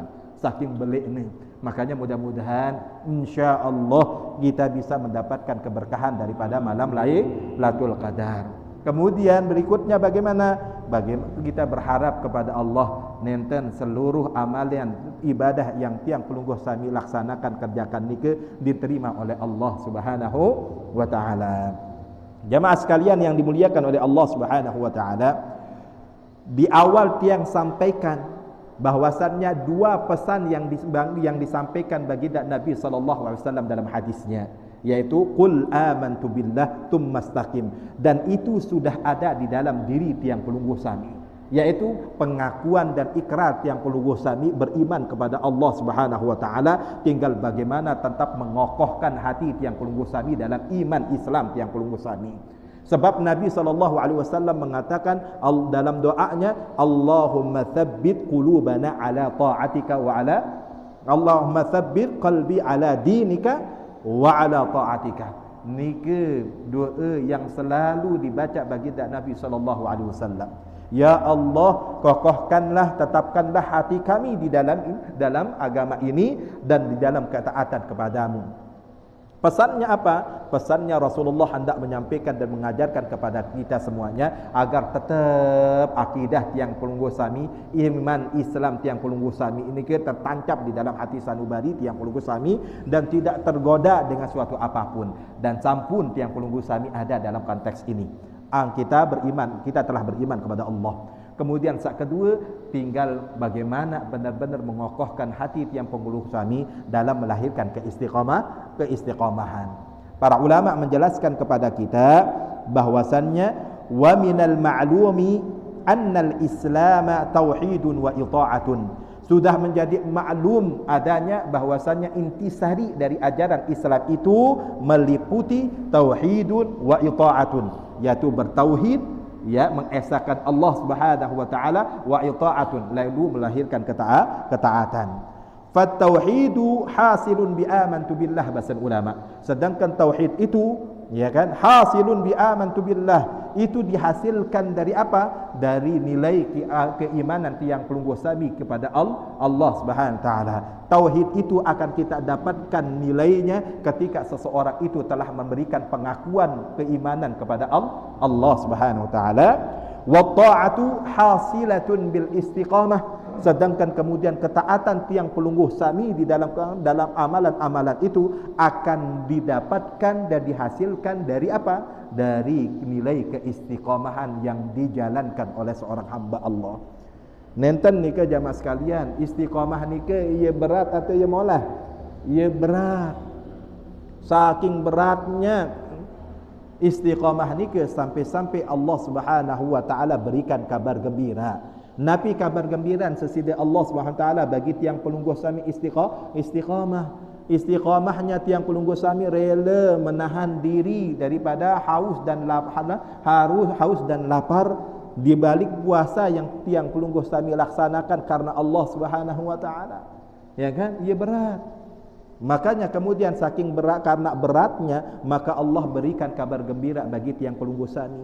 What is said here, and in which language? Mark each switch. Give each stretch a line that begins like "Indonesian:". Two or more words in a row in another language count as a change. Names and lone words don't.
Sasak: Saking belik ni.
Indonesian: Makanya mudah-mudahan
Arabic: إن شاء الله
Indonesian: kita bisa mendapatkan keberkahan daripada malam Lailatul Qadar. Kemudian berikutnya bagaimana? Bagaimana kita berharap kepada Allah nenten seluruh amalan ibadah yang
Sasak: tiang pelungguh sami
Indonesian: laksanakan, kerjakan nike diterima oleh Allah
Arabic: سبحانه وتعالى.
Indonesian: Jamaah sekalian yang dimuliakan oleh Allah
Arabic: سبحانه وتعالى,
Indonesian: di awal tiang sampaikan bahwasannya dua pesan yang disampaikan bagi Nabi
Arabic: صلى الله عليه وسلم
Indonesian: dalam hadisnya, yaitu
Arabic: قل آمنت بالله ثم استقم,
Indonesian: dan itu sudah ada di dalam diri
Sasak: tiang pelungguh sami,
Indonesian: yaitu pengakuan dan ikrar
Sasak: tiang pelungguh sami
Indonesian: beriman kepada Allah
Arabic: سبحانه وتعالى,
Indonesian: tinggal bagaimana tetap mengokohkan hati
Sasak: tiang pelungguh sami
Indonesian: dalam iman Islam
Sasak: tiang pelungguh sami.
Indonesian: Sebab Nabi SAW mengatakan dalam doanya,
Arabic: اللهم ثبت قلوبنا على طاعتك وعلى اللهم ثبت قلبي على دينك وعلى طاعتك.
Indonesian: Nike doa yang selalu dibaca bagi Nabi SAW. Ya Allah, kokohkanlah, tetapkanlah hati kami di dalam agama ini dan di dalam ketaatan kepadamu. Pesannya apa? Pesannya Rasulullah hendak menyampaikan dan mengajarkan kepada kita semuanya agar tetap akidah
Sasak: tiang pelungguh sami,
Indonesian: iman Islam
Sasak: tiang pelungguh sami
Indonesian: ini tertancap di dalam hati sanubari
Sasak: tiang pelungguh sami
Indonesian: dan tidak tergoda dengan suatu apapun. Dan
Sasak: sampun tiang pelungguh sami
Indonesian: ada dalam konteks ini. Kita beriman, kita telah beriman kepada Allah. Kemudian saat kedua, tinggal bagaimana benar-benar mengokohkan hati
Sasak: tiang pelungguh sami
Indonesian: dalam melahirkan keistiqamahan. Para ulama menjelaskan kepada kita bahwasannya
Arabic: ومن المعلوم أن الإسلام توحيد وطاعة.
Indonesian: Sudah menjadi maklum adanya bahwasannya intisari dari ajaran Islam itu meliputi
Arabic: توحيد وطاعة,
Indonesian: yaitu bertauhid, ya, mengesahkan Allah
Arabic: سبحانه وتعالى, وطاعة,
Indonesian: lalu melahirkan ketaatan.
Arabic: فالتوحيد حاصل بآمنت بالله,
Indonesian: bahasa ulama. Sedangkan tauhid itu, ya kan,
Arabic: حاصل بآمنت بالله,
Indonesian: itu dihasilkan dari apa? Dari nilai keimanan
Sasak: tiang pelungguh sami
Indonesian: kepada Allah
Arabic: سبحانه وتعالى.
Indonesian: Tauhid itu akan kita dapatkan nilainya ketika seseorang itu telah memberikan pengakuan keimanan kepada Allah
Arabic: سبحانه وتعالى. والطاعة حاصلة بالاستقامة,
Indonesian: sedangkan kemudian ketaatan
Sasak: tiang pelungguh sami
Indonesian: di dalam amalan-amalan itu akan didapatkan dan dihasilkan dari apa? Dari nilai keistiqamahan yang dijalankan oleh seorang hamba Allah. Nenten ni ke jamaah sekalian, istiqamah ni ke ia berat atau ia molah? Ia berat. Saking beratnya istiqamah ni ke sampai-sampai Allah
Arabic: سبحانه وتعالى
Indonesian: berikan kabar gembira. Nabi kabar gembira sesudah Allah
Arabic: سبحانه وتعالى
Indonesian: bagi
Sasak: tiang pelungguh sami
Indonesian: istiqamah. Istiqamahnya
Sasak: tiang pelungguh sami
Indonesian: rela menahan diri daripada haus dan lapar, di balik puasa yang
Sasak: tiang pelungguh kami
Indonesian: laksanakan karena Allah
Arabic: سبحانه وتعالى.
Indonesian: Ya kan? Ia berat. Makanya kemudian saking berat, karena beratnya, maka Allah berikan kabar gembira bagi
Sasak: tiang pelungguh kami.